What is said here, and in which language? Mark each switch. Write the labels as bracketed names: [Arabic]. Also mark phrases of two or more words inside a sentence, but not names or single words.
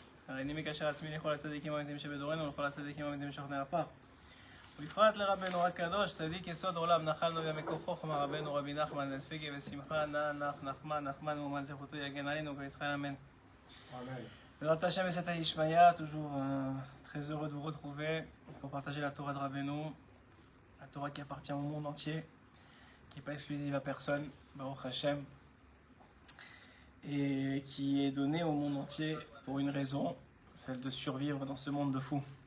[Hebrew] הריני מקשר עצמי לכל הצדיקים האמיתיים שבדורנו ולכל הצדיקים האמיתיים שוכני עפר. ובפרט לרבנו הקדוש, צדיק יסוד עולם, נחלנו בימי חוכמה, רבנו רבי נחמן בן פגי ושמחה, נחמן ומומן זכותו יגן עלינו וישראל אמן. בעזרת השם וסייעתא דשמיא, [French] toujours très heureux de vous retrouver pour partager la Torah de Rabbeinu, la Torah qui appartient au monde entier, qui n'est pas exclusive à personne, [Hebrew] ברוך השם, [French] et qui est donnée au monde entier pour une raison, celle de survivre dans ce monde de fous.